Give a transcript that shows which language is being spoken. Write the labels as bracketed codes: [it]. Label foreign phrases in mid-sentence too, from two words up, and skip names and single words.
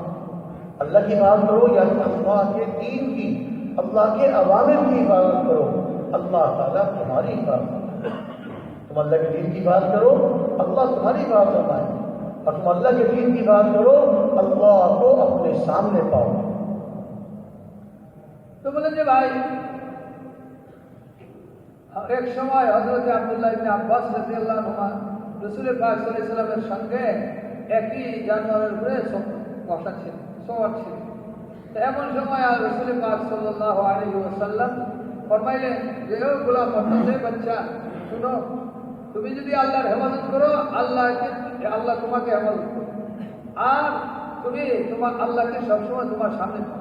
[ur] اللہ کی حفاظت کرو یعنی اللہ کے دین کی، اللہ کے اوامر کی حفاظت کرو، اللہ تعالیٰ تمہاری حفاظت کرے. تم اللہ کے دین کی حفاظت کرو، اللہ تمہاری حفاظت فرمائے. اور تم اللہ کے دین کی حفاظت کرو، اللہ کو اپنے سامنے پاؤ. تو بولیں جی بھائی، ایک [bn] সময় হযরত আব্দুল্লাহ ইবনে আব্বাস [ar] رضي الله عنه [bn] রাসূল পাক [ar] صلى الله عليه وسلم [bn] সঙ্গে একই জানোয়ারের উপরে বসা ছিল, সওয়ার ছিল. তো এমন সময় রাসূল পাক [ar] صلى الله عليه وسلم [bn] ফরমাইলেন যে ও গোলাম মুহাম্মদের বাচ্চা, শুনো, তুমি যদি আল্লাহর হেফাজত করো, আল্লাহ তোমাকে হেফাজত করবে, আর তুমি তোমার আল্লাহকে সবসময় তোমার সামনে পাও.